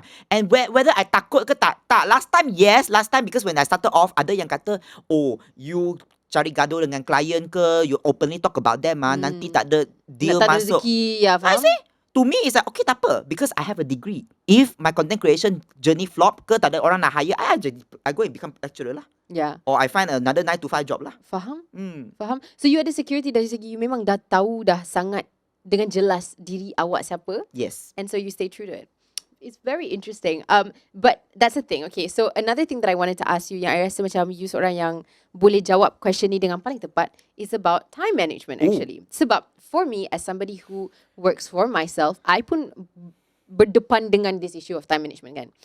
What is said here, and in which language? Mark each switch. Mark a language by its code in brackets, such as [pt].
[en] And whether I [ms] takut ke tak. [en] Last time because when I started off, [ms] ada yang kata, [en] oh, you [ms] cari gaduh dengan klien ke, [en] you openly talk about them, [ms] nanti tak ada [en] deal [ms] Nak tak ada masuk. rezeki, ya, [en] I [ms] faham? [en] say, to me, it's like, okay, [ms] tak apa, [en] because I have a degree. If my content creation journey flop [ms] ke, tak ada orang nak [en] hire, I go and become lecturer lah. Yeah. Or I find another 9 to 5 job lah. [ms] Faham? Faham? So you ada [en] security [ms] dari segi you memang dah tahu dah sangat dengan jelas diri awak siapa. [en] Yes. And so you stay true to it. It's very interesting. But that's the thing. Okay, so another thing that I wanted to ask you [ms] yang I rasa macam you seorang yang boleh jawab [en] question ni dengan paling tepat is about time management actually. [ms] Sebab [en] for me as somebody who works for myself, I [ms] pun berdepan dengan [en] this issue of time management [ms] kan.